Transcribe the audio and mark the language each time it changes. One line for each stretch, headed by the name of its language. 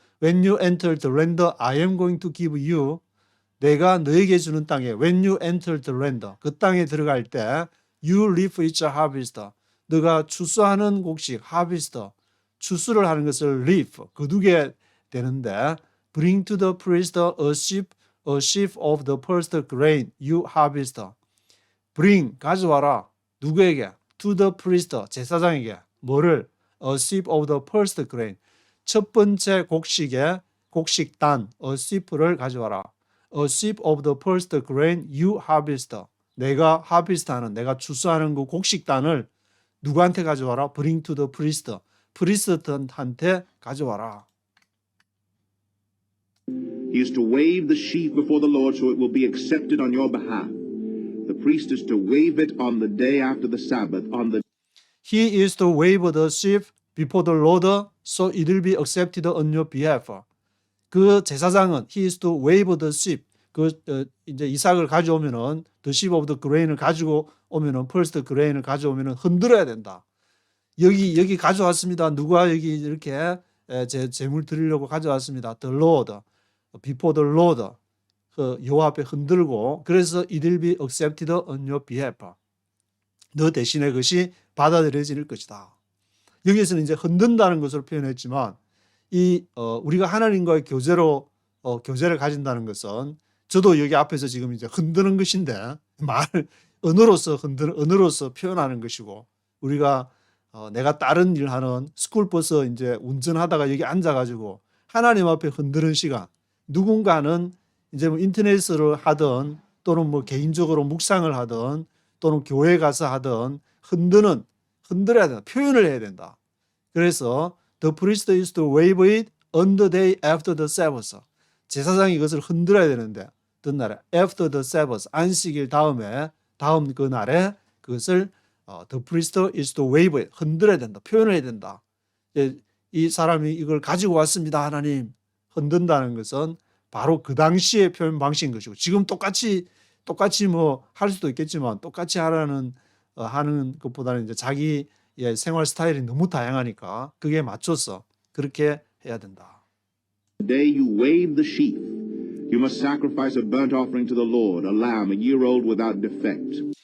English: When you enter the land I am going to give you,
Korean: 내가 너에게 주는 땅에
English: when you enter the land,
Korean: 그 땅에 들어갈 때
English: you reap its harvest,
Korean: 너가 추수하는 곡식
English: harvest,
Korean: 추수를 하는 것을
English: reap,
Korean: 거두게 되는데
English: bring to the priest a sheaf of the first grain you harvest.
Korean: bring, 가져와라. 누구에게?
English: to the priest,
Korean: 제사장에게. 뭐를?
English: a sheaf of the first grain.
Korean: 첫 번째 곡식의 곡식단, a sheaf를 가져와라.
English: a sheaf of the first grain you harvest.
Korean: 내가 harvest하는, 내가 추수하는 그 곡식단을 누구한테 가져와라?
English: bring to the priest.
Korean: 프리스트한테 가져와라.
English: He is to wave the sheaf before the Lord so it will be accepted on your behalf. The priest is to wave it on the day after the Sabbath, on the He is to wave the sheaf before the Lord so it will be accepted on your behalf.
Korean: 그 제사장은
English: he is to wave the sheaf.
Korean: 이제 이삭을 가져오면은
English: the sheaf of the grain
Korean: 을 가지고 오면은
English: first grain
Korean: 을 가져오면은 흔들어야 된다. 여기 가져왔습니다. 누가 여기 이렇게 제 제물 드리려고 가져왔습니다.
English: The Lord, before the Lord.
Korean: 그 여호와 앞에 흔들고 그래서
English: it will be accepted on your behalf.
Korean: 너 대신에 그것이 받아들여질 것이다. 여기에서는 이제 흔든다는 것으로 표현했지만 우리가 하나님과의 교제를 가진다는 것은 저도 여기 앞에서 지금 이제 흔드는 것인데 언어로서 표현하는 것이고 우리가 내가 다른 일 하는 스쿨버스 이제 운전하다가 여기 앉아가지고 하나님 앞에 흔드는 시간 누군가는 이제 뭐 인터넷으로 하든 또는 뭐 개인적으로 묵상을 하든 또는 교회 가서 하든 흔들어야 된다. 표현을 해야 된다.
English: 그래서 the priest is to wave it on the day after the Sabbath.
Korean: 제사장이 이것을 흔들어야 되는데 어떤 날에
English: after the Sabbath
Korean: 안식일 다음 그 날에 그것을
English: the priest is to wave it
Korean: 흔들어야 된다. 표현을 해야 된다. 이 사람이 이걸 가지고 왔습니다. 하나님 흔든다는 것은 바로 그 당시의 표현 방식인 것이고 지금 똑같이 뭐 할 수도 있겠지만 똑같이 하는 것보다는 이제 자기의 생활 스타일이 너무 다양하니까 그게 맞춰서 그렇게 해야 된다.
English: The day you wave the sheaf, you must sacrifice a burnt offering to the Lord, a lamb, a year old without defect.